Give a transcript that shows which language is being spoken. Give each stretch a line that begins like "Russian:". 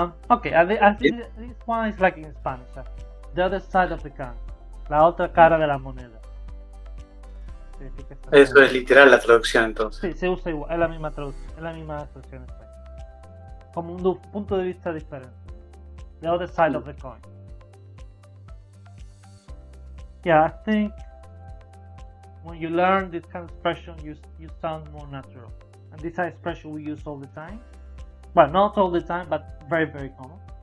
English: Okay, I think this one is like in Spanish. The other side of the can.
Spanish: La otra cara de la moneda. Eso es literal la traducción entonces. Sí, se usa igual, es la misma traducción, es la misma expresión en español. Como un punto de vista diferente.
English: The other side of the coin. Yeah, I think when you learn this kind of expression, you sound more natural. And this expression we use all the time. Well, not all the time, but very, very common.